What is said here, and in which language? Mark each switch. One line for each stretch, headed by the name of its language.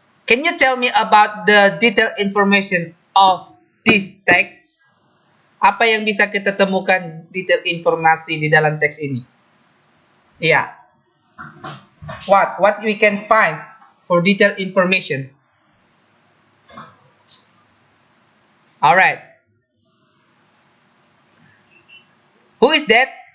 English: Can you tell me about the detailed information of this text?
Indonesian: Apa yang bisa kita temukan detail informasi di dalam teks ini? Iya.
English: What we can find for detailed information? Alright. Who is that?